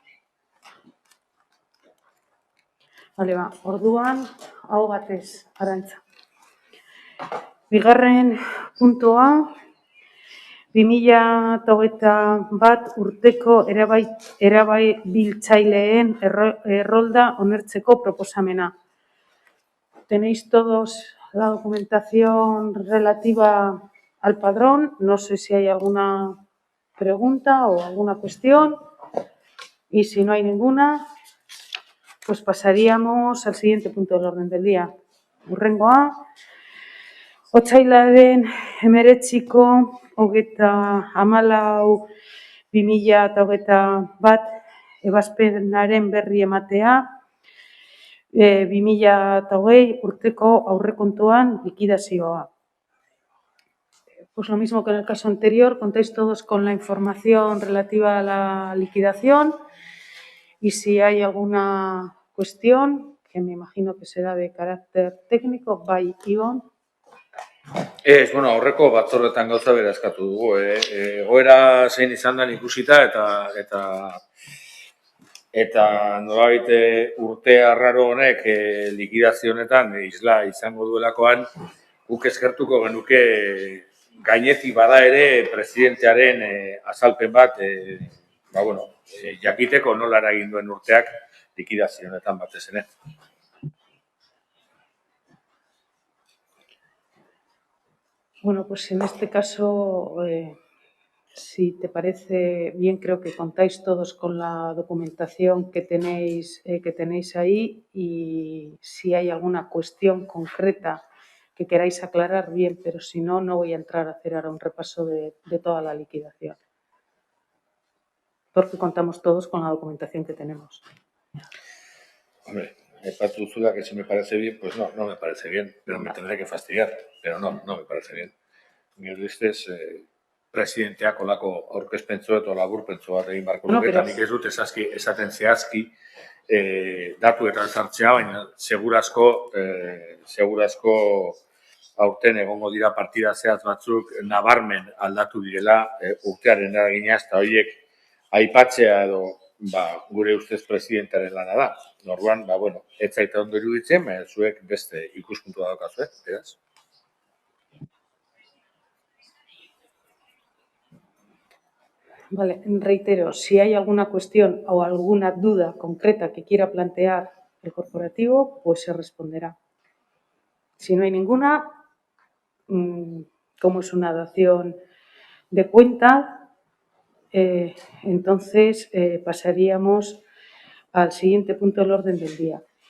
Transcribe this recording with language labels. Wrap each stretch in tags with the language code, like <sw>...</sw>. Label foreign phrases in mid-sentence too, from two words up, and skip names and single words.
<eu>Orduan, hau batez, Arantza. Bigarren puntua, 2021 urteko erabiltzaileen errolda onartzeko proposamena.</eu> <es>Tenéis todos la documentación relativa al padrón. No sé si hay alguna pregunta o alguna cuestión. Y si no hay ninguna, pues pasaríamos al siguiente punto del orden del día.</es> <eu>Hurrengoa, otsailaren 19ko 34/2021 ebazpenaren berri ematea, 2020 urteko aurrekontuan likidazioa.</eu> <es>Pues lo mismo que en el caso anterior, contáis todos con la información relativa a la liquidación y si hay alguna cuestión, que me imagino que será de carácter técnico,</es> <eu>bai, Ibon. Bueno, aurreko batzordetan gauza bera eskatu dugu. Egoera zein izan da ikusita eta nolabait urte arraro honek likidazio honetan isla izango duelakoan guk eskertuko genuke gainetik bada ere presidentearen azalpen bat jakiteko nola eragin duen urteak likidazio honetan batez ere.</eu> <es>Bueno, pues en este caso, si te parece bien, creo que contáis todos con la documentación que tenéis ahí y si hay alguna cuestión concreta que queráis aclarar, bien, pero si no, no voy a entrar a hacer ahora un repaso de toda la liquidación. Porque contamos todos con la documentación que tenemos. Hombre,</es> <eu>aipatu duzula</eu> <es>que si me parece bien, pues no me parece bien, pero me tendré que fastidiar, pero no me parece bien.</es> <eu>Nire ustez, presidenteak olako aurkezpentzu eta laburpentzu bat egin barko luke, eta nik ez dut esaten zehazki datuetan sartzea, baina segurazko aurten egongo dira partida zehatz batzuk nabarmen aldatu direla urtearen eragina, eta horiek aipatzea edo gure ustez presidentearen lana da. Orduan, ez zaita ondo iruditzen, zuek beste ikuspuntua daukazue, beraz.</eu> <es>Vale, reitero, si hay alguna cuestión o alguna duda concreta que quiera plantear el corporativo, pues se responderá. Si no hay ninguna, como es una dación de cuenta, entonces pasaríamos al siguiente punto del orden del día.</es>